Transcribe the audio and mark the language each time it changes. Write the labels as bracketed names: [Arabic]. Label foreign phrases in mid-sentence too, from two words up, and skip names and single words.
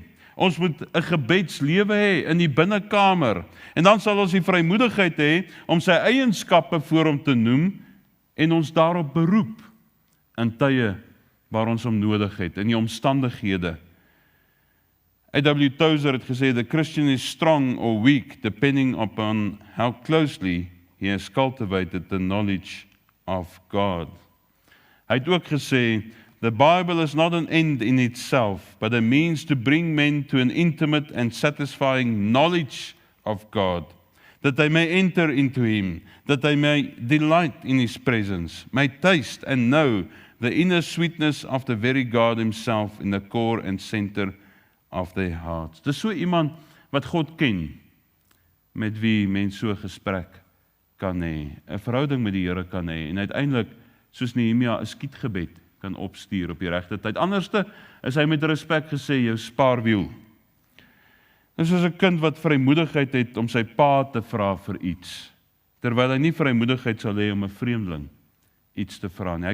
[Afrikaans] Ons moet 'n gebedslewe hê in die binnekamer. En dan sal ons die vrymoedigheid hê om sy eienskappe voor hom te noem en ons daarop beroep in tye waar ons hom nodig het, in die omstandighede. A.W. Tozer het gesê, [English] the Christian is strong or weak depending upon how closely he has cultivated the knowledge of God. [Afrikaans] Hy het ook gesê, [English] the Bible is not an end in itself, but a means to bring men to an intimate and satisfying knowledge of God, that they may enter into him, that they may delight in his presence, may taste and know the inner sweetness of the very God himself in the core and center of their hearts. [Afrikaans] Dis so iemand wat God ken, met wie mens so 'n gesprek kan hê, 'n verhouding met die Here kan hê, en uiteindelik, soos Nehemia, 'n skietgebed kan opstuur op die regte tyd. Anderste is hy met respek gesê, jou spaarwiel. Dis soos 'n kind wat vrymoedigheid het om sy pa te vra vir iets, terwyl hy nie vrymoedigheid sal hê om 'n vreemdeling iets te vra nie.